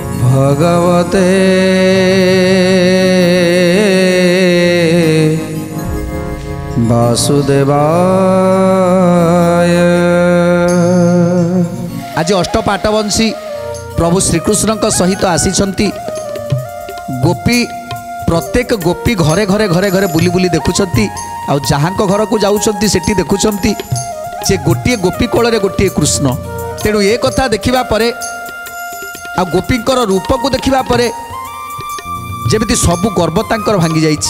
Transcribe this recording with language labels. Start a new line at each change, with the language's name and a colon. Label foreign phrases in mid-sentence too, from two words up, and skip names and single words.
Sanskrit: भगवते वासुदेवाय।
Odia: ଆଜି ଅଷ୍ଟପାଟବଂଶୀ ପ୍ରଭୁ ଶ୍ରୀକୃଷ୍ଣ ସହିତ ଆସିଛନ୍ତି। ଗୋପୀ ପ୍ରତ୍ୟେକ ଗୋପୀ ଘରେ ଘରେ ଘରେ ଘରେ ବୁଲି ବୁଲି ଦେଖୁଛନ୍ତି। ଆ ଯହିଁ ଘରକୁ ଯାଉଛନ୍ତି ସେଠି ଦେଖୁଛନ୍ତି ଯେ ଗୋଟେ ଗୋପୀ କୋଳରେ ଗୋଟେ କୃଷ୍ଣ। ତେଣୁ ଏ କଥା ଦେଖିବା ପରେ ଆ ଗୋପୀଙ୍କର ରୂପକୁ ଦେଖିବା ପରେ ଯେମିତି ସବୁ ଗର୍ବ ତାଙ୍କର ଭାଙ୍ଗି ଯାଇଛି।